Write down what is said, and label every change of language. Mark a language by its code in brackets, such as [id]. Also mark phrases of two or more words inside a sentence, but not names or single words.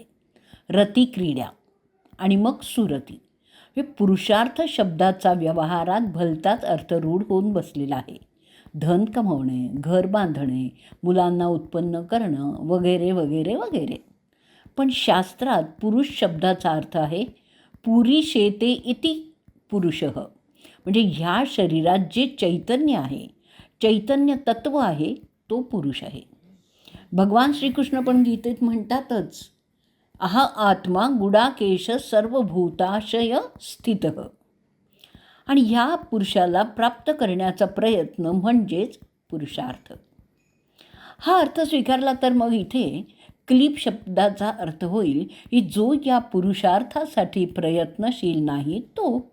[mr] रती क्रीडा आणि मग सुरती. हे पुरुषार्थ शब्दाचा व्यवहारात भलताच अर्थ रूढ होऊन बसलेला आहे. धन कमवणे, घर बांधणे, मुलांना उत्पन्न करणं वगैरे वगैरे वगैरे. पण शास्त्रात पुरुष शब्दाचा अर्थ आहे [sa] पुरीशेते इति पुरुषः. [mr] म्हणजे ह्या शरीरात जे चैतन्य आहे, चैतन्य तत्व आहे, तो पुरुष आहे. भगवान श्रीकृष्ण पण गीतेत म्हणतातच, [sa] अहा आत्मा गुडाकेश सर्वभूताशय स्थितः. [mr] आणि ह्या पुरुषाला प्राप्त करण्याचा प्रयत्न म्हणजेच पुरुषार्थ. हा अर्थ स्वीकारला तर मग इथे क्लीब शब्दाचा अर्थ होईल की जो या पुरुषार्थासाठी प्रयत्नशील नाही तो.